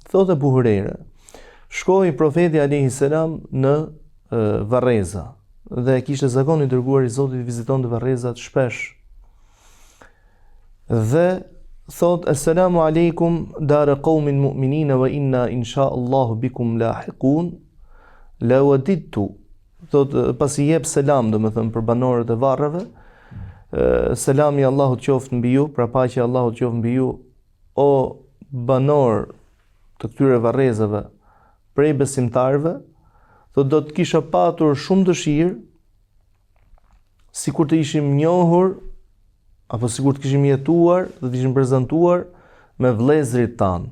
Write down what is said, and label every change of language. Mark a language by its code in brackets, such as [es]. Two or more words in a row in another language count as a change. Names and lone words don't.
[sq] Thotë Abu Hurajra, shkoi profeti [ar] عليه السلام [sq] në Varreza dhe kishte zakon I dërguar I Zotit vizitonte Varrezat shpesh. Dhe thot [ar] السلام عليكم دار قوم مؤمنين وإنا إن شاء الله بكم لاحقون لوددت. [sq] Thot pasi jep selam, domethënë për banorët e varreve, selami I Allahut qoftë mbi ju, pra paqja e Allahut qoftë mbi ju, o banor të këtyre varrezave prej besimtarëve, thot do të kisha patur shumë dëshirë sikur të ishim njohur apo sikur të kishim jetuar dhe të ishim prezantuar me vëllezërit tan.